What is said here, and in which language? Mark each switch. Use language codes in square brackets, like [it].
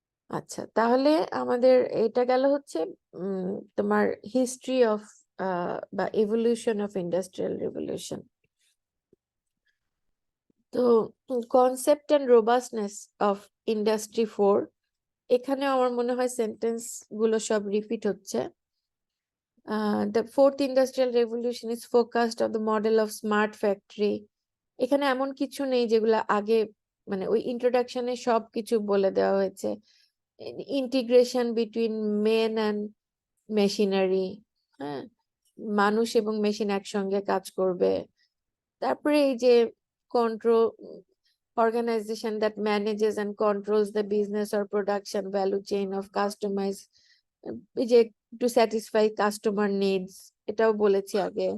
[bn] আচ্ছা, তাহলে আমাদের এটা গেল হচ্ছে তোমার হিস্ট্রি অফ বা এভলিউশন অফ ইন্ডাস্ট্রিয়াল রেভলিউশন। তো concept and robustness of industry 4, এখানে আমার মনে হয় সেন্টেন্স গুলো সব রিপিট হচ্ছে। [en] The fourth industrial revolution is focused on the model of smart factory. [bn] এখানে এমন কিছু নেই যেগুলো আগে, মানে ওই ইন্ট্রোডাকশনে সব কিছু বলে দেওয়া হয়েছে। Integration between men and machinery, হ্যাঁ, মানুষ এবং মেশিন একসঙ্গে কাজ করবে। তারপরে এই যে [en] control, organization that manages and controls the business or production value chain of customized, [bn] এই যে [en] to satisfy customer needs, [bn] এটাও বলেছি আগে।